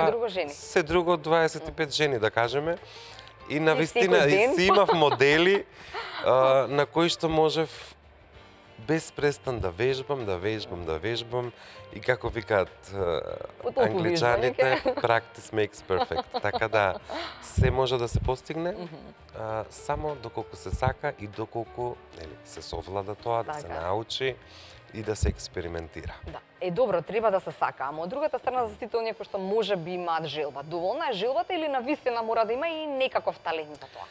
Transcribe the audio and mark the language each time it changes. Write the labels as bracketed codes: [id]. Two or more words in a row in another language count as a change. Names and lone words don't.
[mk] Се друго жени. се друго 25 жени, да кажеме. И на И вистина секој ден? си имав модели на кои што можев без престан да вежбам и како викаат По толку англичаните, вежбање. [en] practice makes perfect. [mk] Така да се може да се постигне само доколку се сака и доколку се совлада тоа, да се Така. научи и да се експериментира. Да. Добро, треба да се сака, ама од другата страна за сите оние кои што може би имаат желба. Доволна е желбата или навистина мора да има и некаков талент за тоа?